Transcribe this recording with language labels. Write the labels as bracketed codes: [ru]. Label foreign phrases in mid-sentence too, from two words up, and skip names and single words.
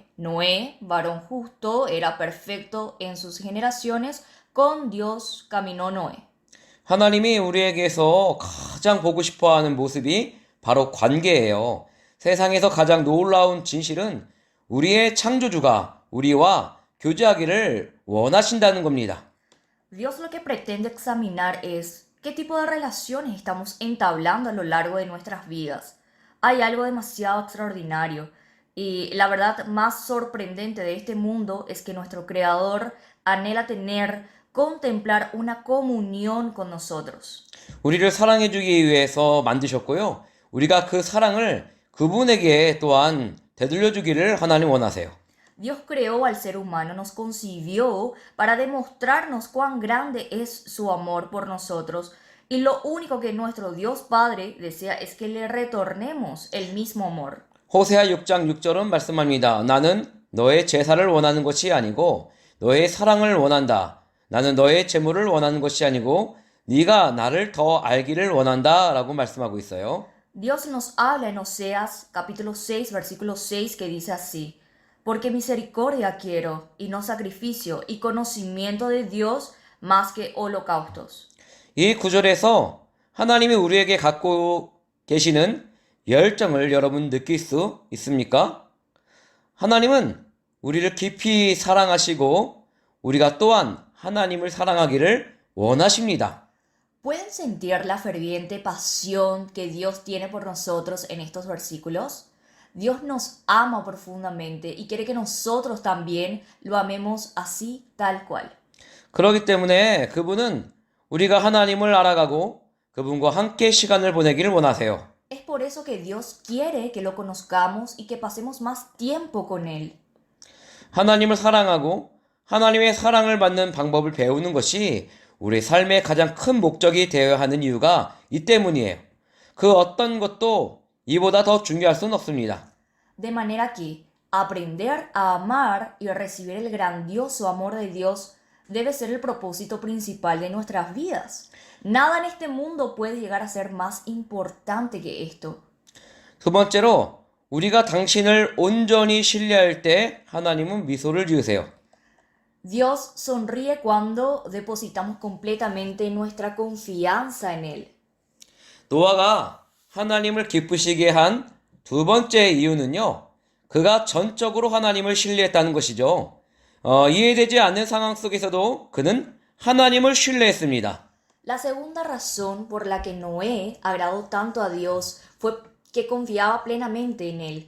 [es] Noé, varón justo, era perfecto en sus generaciones, con Dios caminó Noé. [ko] 하나님이 우리에게서 가장 보고 싶어하는 모습이 바로 관계예요. 세상에서 가장 놀라운 진실은 우리의 창조주가 우리와 교제하기를 원하신다는 겁니다. [es] Dios lo que pretende examinar es qué tipo de relaciones estamos entablando a lo largo de nuestras vidas. Hay algo demasiado extraordinario y la verdad más sorprendente de este mundo es que nuestro Creador anhela contemplar una comunión con nosotros. [ko] 우리를 사랑해주기 위해서 만드셨고요. 우리가 그 사랑을 그분에게 또한 되돌려주기를 하나님 원하세요. [es] Dios creó al ser humano, nos concibió para demostrarnos cuán grande es su amor por nosotros y lo único que nuestro Dios Padre desea es que le retornemos el mismo amor. [ko] 호세아 6장 6절은 말씀합니다. 나는 너의 제사를 원하는 것이 아니고 너의 사랑을 원한다. 나는 너의 재물을 원하는 것이 아니고 네가 나를 더 알기를 원한다 라고 말씀하고 있어요. [es] Dios nos habla en Oseas capítulo 6 versículo 6 que dice así: porque misericordia quiero, y no sacrificio, y conocimiento de Dios más que holocaustos. [ko] 이 구절에서 하나님이 우리에게 갖고 계시는 열정을 여러분 느낄 수 있습니까? 하나님은 우리를 깊이 사랑하시고 우리가 또한 하나님을 사랑하기를 원하십니다. [es] ¿Pueden sentir la ferviente pasión que Dios tiene por nosotros en estos versículos? Dios nos ama profundamente y quiere que nosotros también lo amemos así tal cual. [ko] 그렇기 때문에 그분은 우리가 하나님을 알아가고 그분과 함께 시간을 보내기를 원하세요. [es] Es por eso que Dios quiere que lo conozcamos y que pasemos más tiempo con Él. [ko] 하나님을 사랑하고 하나님의 사랑을 받는 방법을 배우는 것이 우리 삶의 가장 큰 목적이 되어야 하는 이유가 이 때문이에요. 그 어떤 것도 이보다 더 중요할 수는 없습니다. [es] De manera que aprender a amar y a recibir el grandioso amor de Dios debe ser el propósito principal de nuestras vidas. Nada en este mundo puede llegar a ser más importante que esto. [ko] 두 번째로 우리가 당신을 온전히 신뢰할 때 하나님은 미소를 지으세요. [es] Dios sonríe cuando depositamos completamente nuestra confianza en Él. [ko] 노아가 하나님을 기쁘시게 한 두 번째 이유는요. 그가 전적으로 하나님을 신뢰했다는 것이죠. 이해되지 않는 상황 속에서도 그는 하나님을 신뢰했습니다. [es] La segunda razón por la que Noé agradó tanto a Dios fue que confiaba plenamente en Él.